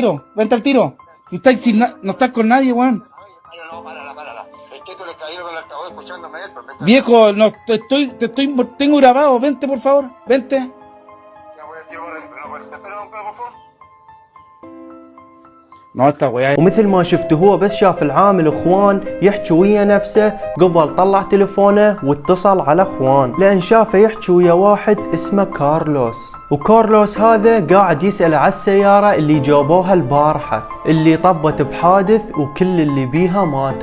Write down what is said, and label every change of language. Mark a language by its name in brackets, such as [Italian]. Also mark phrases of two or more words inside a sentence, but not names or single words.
[Spanish] Si no estás con nadie, Juan. Viejo, no tengo grabado, vente por favor, vente. No, esta weá. [Arabic] ومثل ما شفتوا هو بس شاف العامل اخوان يحكي ويا نفسه قبل طلع تليفونه واتصل على اخوان، لان شافه يحكي ويا واحد اسمه كارلوس، وكارلوس هذا قاعد يسأل على السيارة اللي جابوها البارحة اللي طبت بحادث وكل اللي بيها ماتوا.